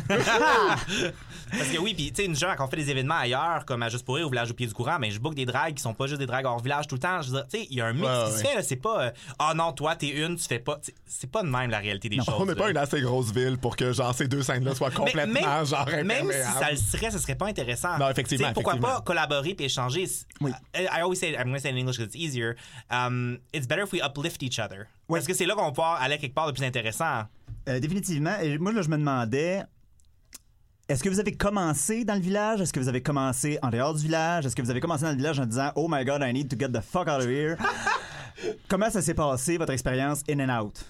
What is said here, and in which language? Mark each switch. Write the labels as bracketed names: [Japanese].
[French] Parce que oui, puis, tu sais, une genre, quand on fait des événements ailleurs, comme à Juste pour rire, au Village au pied du courant, mais je book des drags qui sont pas juste des drags hors village tout le temps. Je veux dire, tu sais, il y a un mix qui se fait, là. C'est pas, non, toi, t'es une, tu fais pas. C'est pas de même la réalité des choses. On n'est pas une assez grosse ville pour que, genre, ces deux scènes-là soient complètement, genre, même si ça le serait, ce serait pas intéressant. Non, effectivement. Pourquoi pas collaborer puis échanger? Oui. [English] I always say, I'm going to say it in English because it's easier. It's better if we uplift each other. [French] Oui. Parce que c'est là qu'on va pouvoir aller quelque part de plus intéressant. Définitivement. Et moi, là, je me demandais. Est-ce que vous avez commencé dans le village? Est-ce que vous avez commencé en dehors du village? Est-ce que vous avez commencé dans le village en disant « [English] Oh my God, I need to get the fuck out of here ». [French] Comment ça s'est passé, votre expérience [English] in and out?